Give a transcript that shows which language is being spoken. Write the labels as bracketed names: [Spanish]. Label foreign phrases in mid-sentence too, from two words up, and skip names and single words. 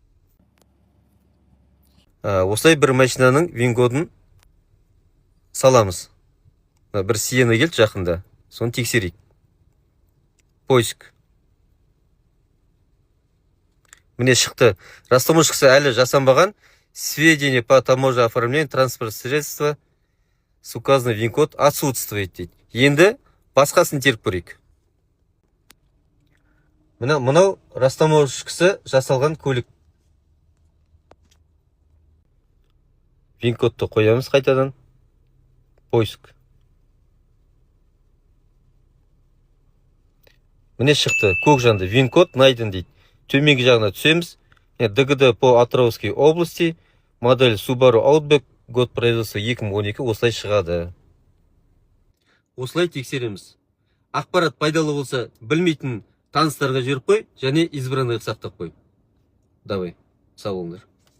[Kazakh] Осылай бір машинаның вин-кодын саламыз. Бір Сиена келді жақында. Соны тексерейік. Поиск. Міне шықты. Растамышқысы әлі жасанбаған. [Russian] Сведения по таможенному оформлению транспорт средства с указанный вин-код отсутствует [Kazakh] дейді. Енді басқасын теріп көрейік. Мынау растамышқысы жасалған көлік. Вин-кодты қоямыз қайтадан. Поиск. Міне шықты. Көкжанды. [Russian] Вин-код найден [Kazakh] дейді. Төменгі жағына түсеміз. [Russian] ДГД по Атырауской области. Модель Subaru Outback. Год производства 2012. [Kazakh] Осылай шығады. Осылай тексереміз. Ақпарат пайдалы болса, білмейтін таныстарға жіберіп қой, және избранных сақтап қой. Давай. Сау болыңдар.